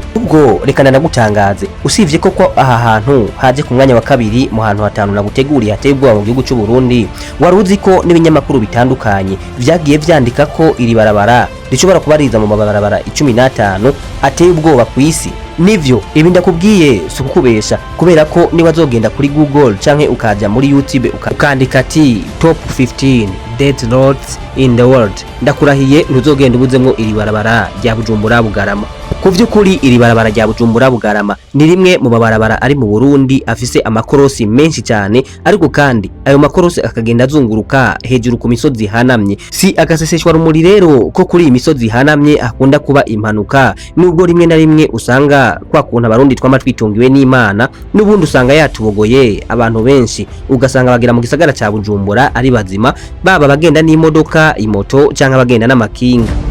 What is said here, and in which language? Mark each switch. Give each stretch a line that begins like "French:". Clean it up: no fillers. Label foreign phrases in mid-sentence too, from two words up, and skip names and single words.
Rundi: Ubwo reka ndagutangaze, usivye koko aha hantu haje ku mwanya wa kabiri mu hantu hatanu naguteguriye hateye ubwoba mu gihugu cy'u Burundi, wari uzi ko n'ibinyamakuru bitandukanye vyagiye vyandika ko iri barabara rishobora kuba riza mu mabarabara 15 ateye ubwoba ku isi? Nivyo ibi ndakubwiye sukubesha, kubera ko niba zogenda kuri Google canke ukaja muri YouTube ukandika ati
English: top 15 dead roads in the world,
Rundi: ndakurahiye ntuzogenda ubuzemwo iri barabara rya Bujumbura Bugarama. Ku vy'ukuri iri barabara rya Bujumbura Bugarama ni rimwe mu mabarabara ari mu Burundi afise amakorosi menshi cyane, ariko kandi ayo makorosi akagenda azunguruka hejuru ku misozi hanamye. Si agaseseshwa rumuri rero ko kuri iyi misozi hanamye hakunda kuba impanuka, nubwo rimwe na rimwe usanga kwa kuntu abarundi twama twitungiwe n'Imana, n'ubundi usanga yatubogoye abantu benshi, ugasanga bagera mu gisagara ca Bujumbura ari bazima, baba bagenda n'imodoka, imoto canke bagenda n'amakinga.